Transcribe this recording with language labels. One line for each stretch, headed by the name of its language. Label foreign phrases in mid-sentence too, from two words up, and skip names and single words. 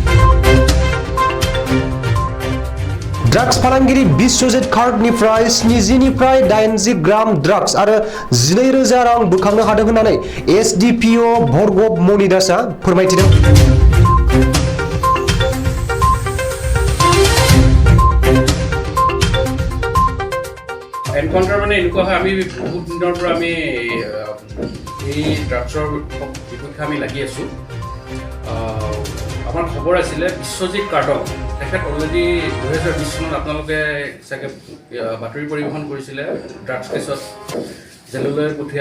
Bodo: ड्राग्स फालांगिरि बिश्वजित खारनिफ्राय 70 निफ्राय 80 ग्राम ड्राग्स आरो 12,000 रां बोखांनो हादों होननानै एसडिपिअ भरगब मणिदासआ फोरमायथिदों
Assamese: एनकाउंटर माने এনেকুৱা হয় আমি বহুত দিনৰ পৰা আমি এই ড্ৰাগছৰ বিপক্ষে আমি লাগি আছো আমাৰ খবৰ আছিলে বিশ্বজিৎ কাৰ্ডক তেখেত অলৰেডি 2020 চনত আপোনালোকে চাগে বাতৰি পৰিৱেশন কৰিছিলে ড্ৰাগছ কেছত জেললৈ পঠিওৱা